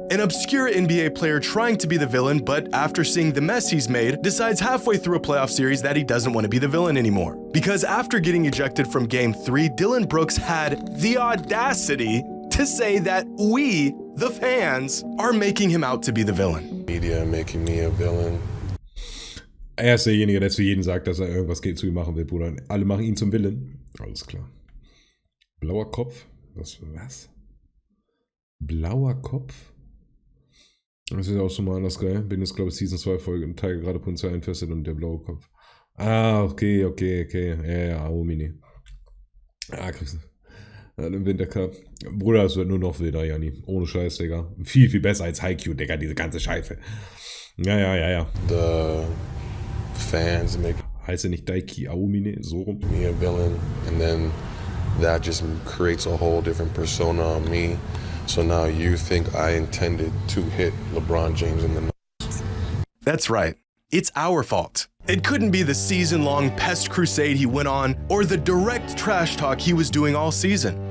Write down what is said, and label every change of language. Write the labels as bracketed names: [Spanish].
[English] An obscure NBA player trying to be the villain, but after seeing the mess he's made, decides halfway through a playoff series that he doesn't want to be the villain anymore. Because after getting ejected from Game 3, Dillon Brooks had the audacity to say that we, the fans, are making him out to be the villain. Media making me a villain. [German] Er ist derjenige, der zu jedem sagt, dass er irgendwas zu ihm machen will, Bruder. Alle machen ihn zum Willen. Alles klar. Blauer Kopf? Was? Blauer Kopf? Das ist auch schon mal anders geil. Bin jetzt, glaube ich, Season 2 Folge und Tiger gerade Potenzial entfesselt und der blaue Kopf. Ah, okay. Ja, Aomini. Ah, kriegst du. Im Wintercup. Bruder, es wird nur noch wilder, Janni. Ohne Scheiß, Digga. Viel, viel besser als Haikyuu, Digga, diese ganze Scheiße. Ja. [English] The fans make [German] Heißt er nicht Daiki Aomine? So rum? [English] me a villain, and then that just creates a whole different persona on me. So now you think I intended to hit LeBron James in the nose. That's right. It's our fault. It couldn't be the season-long pest crusade he went on or the direct trash talk he was doing all season.